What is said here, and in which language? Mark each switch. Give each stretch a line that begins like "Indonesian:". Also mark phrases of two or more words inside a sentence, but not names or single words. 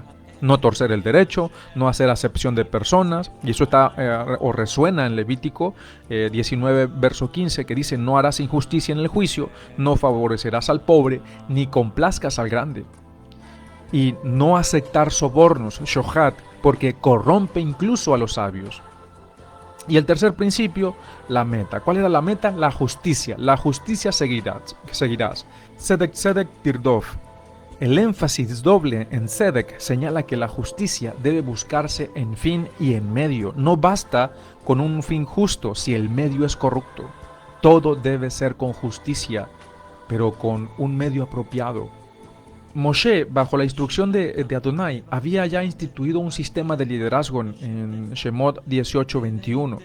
Spanish: No torcer el derecho, no hacer acepción de personas, y eso está o resuena en Levítico 19, verso 15, que dice: «No harás injusticia en el juicio, no favorecerás al pobre, ni complazcas al grande». Y no aceptar sobornos, shohat, porque corrompe incluso a los sabios. Y el tercer principio, la meta. ¿Cuál era la meta? La justicia seguirás.
Hebrew: צדק צדק תרדף.
Spanish: El énfasis doble en tzedek señala que la justicia debe buscarse en fin y en medio. No basta con un fin justo si el medio es corrupto. Todo debe ser con justicia, pero con un medio apropiado. Moshe, bajo la instrucción de Adonai, había ya instituido un sistema de liderazgo en Shemot 18:21.